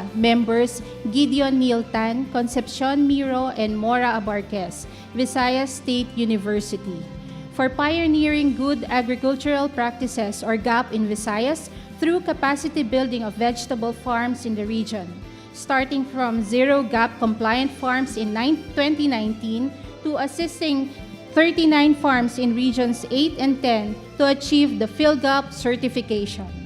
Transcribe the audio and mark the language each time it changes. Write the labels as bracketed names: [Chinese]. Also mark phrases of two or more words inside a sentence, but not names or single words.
[English] Members, Gideon Niltan, Concepcion Miro, and Mora Abarquez, Visayas State University. for pioneering good agricultural practices or GAP in Visayas through capacity building of vegetable farms in the region, starting from zero GAP compliant farms in 2019 to assisting 39 farms in regions 8 and 10 to achieve the PhilGAP certification.